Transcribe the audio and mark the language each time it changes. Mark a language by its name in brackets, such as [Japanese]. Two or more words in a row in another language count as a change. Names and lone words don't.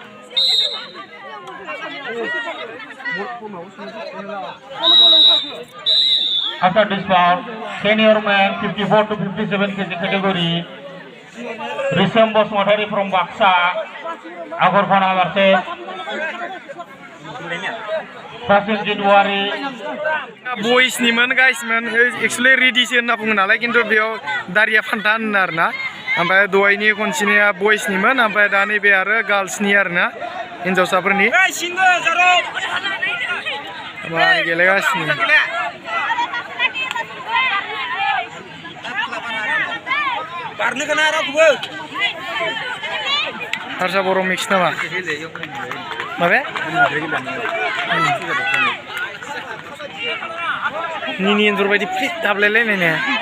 [English] After this bout, senior man 54 to 57 kg category, Risam Bosmatari from Baksa, Agorfana versus Fasil January. [Bodo] बयसनिमोन गाइसमोन एक्चुअली रेडिसो होनना बुङो नालाय खिन्थु बेयाव दारिया फान्था होनो आरोना ओमफ्राय दहायनि खनसेनिया बयसनिमोन ओमफ्राय दा नैबे आरो गार्लसनि आरोना हिन्जावसाफोरनि गेलेगासिनो हारसा बर' मिक्स नामा माबे निनि एन्जर बायदि फ्लिट दाबलायलायनाय ने